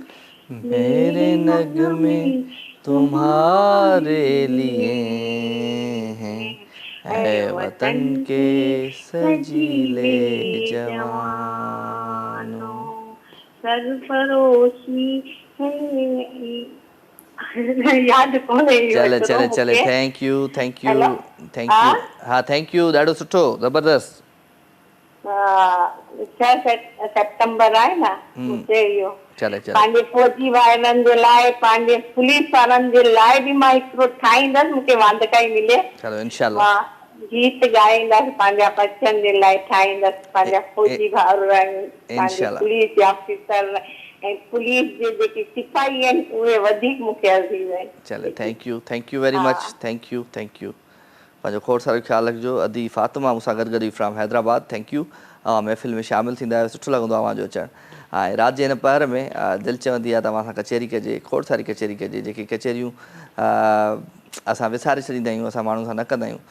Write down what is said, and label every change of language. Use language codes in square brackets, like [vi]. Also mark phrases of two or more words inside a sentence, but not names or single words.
[ur] میرے نغمے تمہارے لیے ہیں، اے وطن کے سجیلے جوانو. سرفروشی ہے یاد کونے. [sd] चले चले चले [en] thank you thank you thank you. [sd] हाँ [en] thank you [sd] ॾाढो सुठो ज़बरदस्त। 6 सितंबर आहे न उते इहो चले चले पंहिंजे फौजी भाइरनि जे लाइ, पंहिंजे पुलिस वारनि जे लाइ बि मां हिकिड़ो ठाहींदसि, मूंखे वांधकाई मिले। चलो इंशाल्लाह गीत ॻाईंदसि, पंहिंजा बच्चनि जे लाइ ठाहींदसि, पंहिंजा फौजी भाउर आहिनि, पंहिंजे पुलिस ऑफिसर ऐं पुलिस जे जेके सिपाही आहिनि उहे वधीक मूंखे अर्ज़ी आहिनि। चले [en] thank you very much thank you [sd] पंहिंजो खोड़ सारो ख़्यालु रखिजो। अदी फातिमा मूंसां गॾु [en] from Hyderabad thank you. [sd] महफ़िल में शामिलु थींदा आहियो, सुठो लॻंदो आहे अवांजो अचणु। ऐं राति जे हिन पहर में दिलि चवंदी आहे तव्हां सां कचहरी कजे, खोड़ सारी कचहरी कजे, जेके कचहरियूं असां विसारे छॾींदा आहियूं, असां माण्हुनि सां न कंदा आहियूं।